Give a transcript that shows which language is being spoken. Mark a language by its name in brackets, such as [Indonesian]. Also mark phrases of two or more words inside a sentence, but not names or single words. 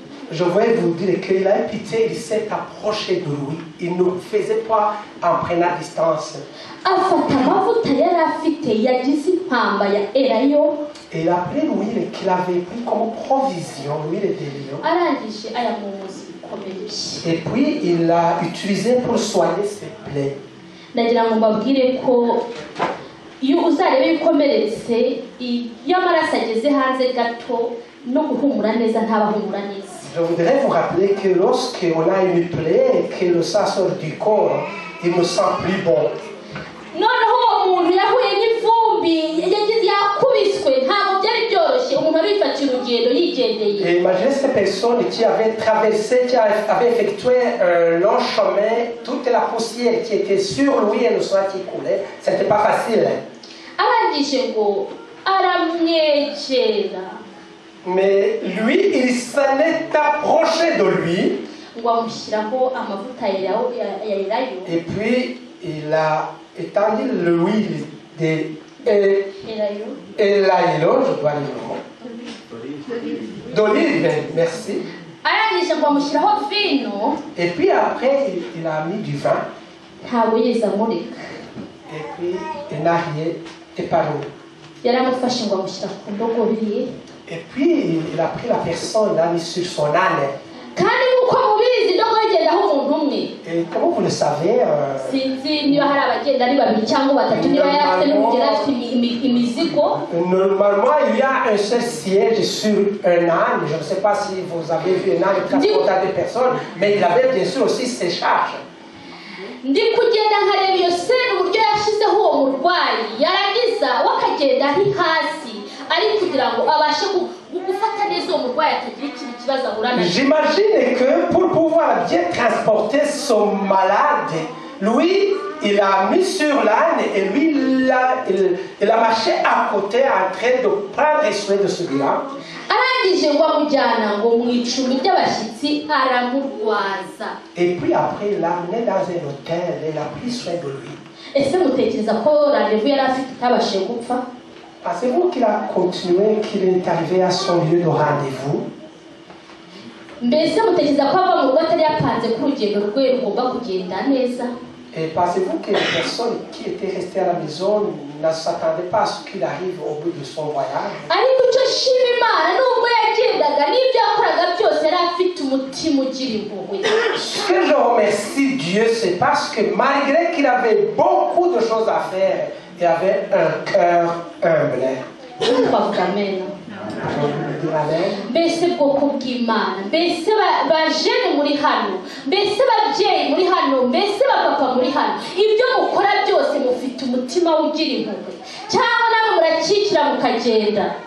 [French] je voulais vous dire qu'il a eu pitié, il s'est approché de lui. Il ne faisait pas en prenant distance. [Kinyarwanda] afata amavuta yari afite yagize impamba ya elayo [French] Et il a pris l'huile qu'il avait pris comme provision, l'huile d'Elion. [Kinyarwanda] arangije ayamuzi bikomeye. [French] Et puis il l'a utilisé pour soigner ses plaies. [Kinyarwanda] ndagira ngo mbabwire ko iyo uzarebe ibikomeretse iyo amaraso ageze hanze gato no guhumura neza ntabahumura neza. [French] Je voudrais vous rappeler que lorsqu'on a une plaie et que le sang sort du corps, il ne sent plus bon. [Kinyarwanda] noneho uwo muntu yahuye n'ivumbi yakubiswe ntabwo byari byoroshye umuntu arifatira urugendo yigendeye. [French] Et imaginez cette personne qui avait traversé, qui avait effectué un long chemin, toute la poussière qui était sur lui et le sang qui coulait, c'était pas facile. [Kinyarwanda] arangije ngo aramwegera [French] Mais lui, il s'en est approché de lui. [Kinyarwanda] ngo amushyiraho amavuta ya elayo. [French] Et puis, il a étendu l'huile [Kinyarwanda] elayo [French] Elaïlo, je dois dire le mot. D'olive, merci. [Kinyarwanda] arangije ngo amushyiraho vino [French] Et puis après, il a mis du vin. [Kinyarwanda] ntabwo yigeze amureka. [French] Et puis, il n'a rien épargné. [Kinyarwanda] yari amufashe ngo amushyira ku ndogobe ye. [French] Et puis, il a pris la personne, il l'a mis sur son âne. [Kinyarwanda] kandi nk'uko mubizi indogobe igendaho umuntu umwe. [French] Et comme vous le savez, [Kinyarwanda] sinzi niba hari abagenda ari babiri cyangwa batatu niba yari afite n'umugera afite imizigo. [French] Normalement, il y a un seul siège sur un âne. Je ne sais pas si vous avez vu un âne transportant des personnes, mais il avait bien sûr aussi ses charges. [Kinyarwanda] ndi kugenda nkareba iyo sene uburyo yashyizeho uwo murwayi yarangiza wakagenda ari hasi ari kugira ngo abashe gufata neza uwo murwayi atagira ikindi kibazo ahura nacyo. [French] J'imagine que pour pouvoir bien transporter son malade, lui, il a mis sur l'âne et lui, il a marché à côté en train de prendre soin de celui-là. [Kinyarwanda] arangije ngo amujyana ngo mu icumbi ry'abashyitsi aramurwaza. [French] Et puis après, il l'a amené dans un hôtel et il a pris soin de lui. [Kinyarwanda] ese mutekereza ko randevu yari afite itabashije gupfa? [French] Pensez-vous qu'il a continué, qu'il est arrivé à son lieu de rendez-vous? [Kinyarwanda] mbese mutekereza ko ava mu rugo atari yapanze ko urugendo rwe rugomba kugenda neza? [French] Et pensez-vous que les personnes qui étaient restées à la maison ne s'attendaient pas à ce qu'il arrive au bout de son voyage? [Kinyarwanda] ariko icyo shima imana nubwo yagendaga n'ibyo yakoraga byose yari afite umutima ugira impuhwe. [French] Ce que je remercie Dieu, c'est parce que malgré qu'il avait beaucoup de choses à faire, il avait un cœur humble. [Kinyarwanda] twavuga amen. mbese bwoko bw'imana, mbese bajene muri hano, mbese babyeyi muri hano, mbese bapapa muri hano, ibyo mukora byose mufite umutima ugira impuhwe cyangwa namwe murakikira mukagenda?